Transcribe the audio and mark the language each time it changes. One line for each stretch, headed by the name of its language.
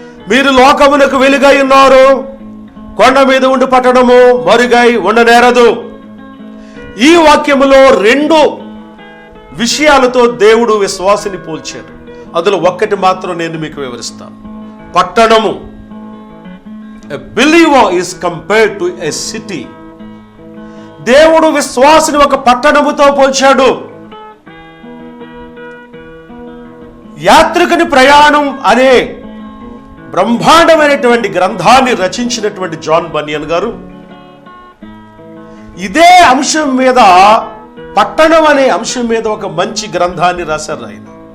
Telugu: మీరు లోకమునకు వెలుగై ఉన్నారు, కొండ మీద ఉండి పట్టణము మరుగై ఉండనేరదు. ఈ వాక్యములో 2 విషయాలతో దేవుడు విశ్వాసిని పోల్చాడు. అందులో ఒక్కటి మాత్రం నేను మీకు వివరిస్తాను.
English: పట్టణము, a believer is compared to a city.
Telugu: దేవుడు విశ్వాసిని ఒక పట్టణముతో పోల్చాడు. యాత్రికుని ప్రయాణం అనే బ్రహ్మాండమైనటువంటి గ్రంథాన్ని రచించినటువంటి జాన్ బనియన్ గారు ఇదే అంశం మీద, పట్టణం అనే అంశం మీద ఒక మంచి గ్రంథాన్ని రాశారు ఆయన.